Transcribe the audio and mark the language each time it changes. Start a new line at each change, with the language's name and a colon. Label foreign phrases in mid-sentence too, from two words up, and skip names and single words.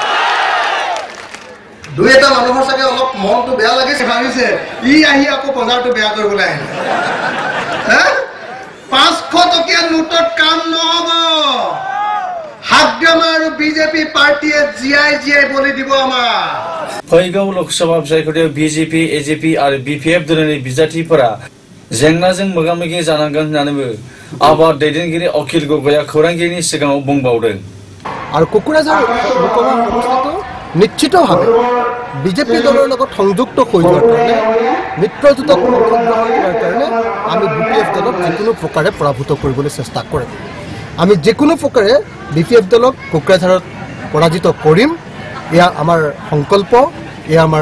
Assamese: দুই এটা মানুহৰ চাগে অলপ মনটো বেয়া লাগিছে ভাবিছে ই আহি আকৌ বজাৰটো বেয়া কৰিবলৈ আহিলে 500 টকীয়া নোটত কাম নহ'ব হাগ্ৰামা আৰু বিজেপি পাৰ্টিয়ে জিআই বলি দিব আমাৰ
Bodo: फैगौ लोकसभा बिसायख'थियाव बिजेपि एजेपि आरो बिपिएफ दोलोनि बिजाथिफोरा जेंनाजों मोगा-मोगि जानांगोन होननानैबो आबाद दैदेनगिरि अखिल गगैआ खौरांगिरिनि सिगाङाव बुंबावदों
Assamese: আৰু কোকৰাঝাৰ লোকসভা সমষ্টিটো নিশ্চিতভাৱে বিজেপি দলৰ লগত সংযুক্ত হৈ যোৱাৰ কাৰণে মিত্ৰজোঁটত অংশগ্ৰহণ কৰাৰ কাৰণে আমি বিপিএফ দলক যিকোনো প্ৰকাৰে পৰাভূত কৰিবলৈ চেষ্টা কৰিম আমি যিকোনো প্ৰকাৰে বিপিএফ দলক কোকৰাঝাৰত পৰাজিত কৰিম এয়া আমাৰ সংকল্প এয়া আমাৰ